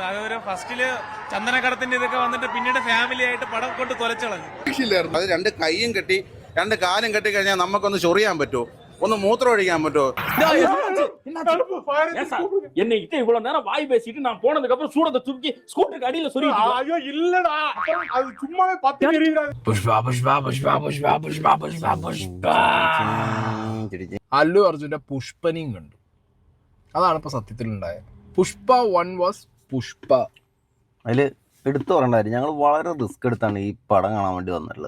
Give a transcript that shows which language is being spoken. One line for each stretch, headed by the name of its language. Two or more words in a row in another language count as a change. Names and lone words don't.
Malayalam: അതൊരു ഫസ്റ്റില് ചന്ദനക്കടത്തിന്റെ ഇതൊക്കെ വന്നിട്ട് പിന്നീട് ഫാമിലി ആയിട്ട് പടം കൊണ്ട് കൊലച്ചളഞ്ഞു. അത് 2 കൈയും കെട്ടി 2 കാലും കെട്ടി കഴിഞ്ഞാൽ നമുക്കൊന്ന് ചൊറിയാൻ പറ്റുമോ? ഒന്ന് മൂത്രം ഒഴിക്കാൻ പറ്റുമോ?
Tamil: என்னை இவ்வளவு நேரம் வாய் பேசிட்டு நான் போனதுக்கு அப்புறம் சூடத்தை தூக்கி ஸ்கூட்டருக்கு அடியில் சொல்லி இல்லடா, அது சும்மாவே பத்தி எறிகிறாங்க.
Malayalam: അല്ലു അർജുന്റെ പുഷ്പനെയും കണ്ടു. അതാണ് ഇപ്പൊ സത്യത്തിലുണ്ടായത്. പുഷ്പ 1 വാസ് പുഷ്പ. അതില് എടുത്തു പറയണ്ടായിരുന്നു, ഞങ്ങൾ വളരെ റിസ്ക് എടുത്താണ് ഈ പടം കാണാൻ വേണ്ടി വന്നിട്ടുള്ളത്.